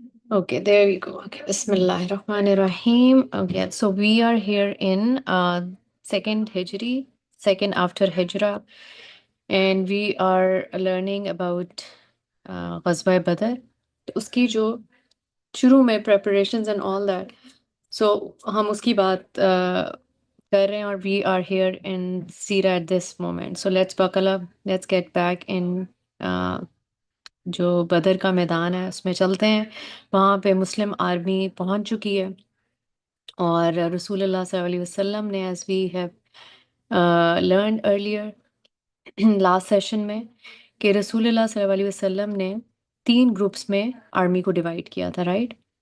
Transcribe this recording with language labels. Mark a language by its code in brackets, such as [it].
[en] okay, there we go. Okay, Bismillahir Rahmanir Rahim. Okay, so we are here in second Hijri, second after Hijrah, and we are learning about Ghazwa Badr. [hi] उसकी जो शुरू में [en] preparations and all that. So [hi] हम उसकी बात कर रहे हैं और [en] we are here in Sira at this moment. So let's buckle up. Let's get back in [hi] जो बदर का मैदान है उसमें चलते हैं. वहाँ पे मुस्लिम आर्मी पहुँच चुकी है और रसूलुल्लाह सल्लल्लाहु अलैहि वसल्लम ने [en] as we have learned earlier [hi] last session में कि रसूलुल्लाह सल्लल्लाहु अलैहि वसल्लम ने 3 ग्रुप्स में आर्मी को डिवाइड किया था, राइट?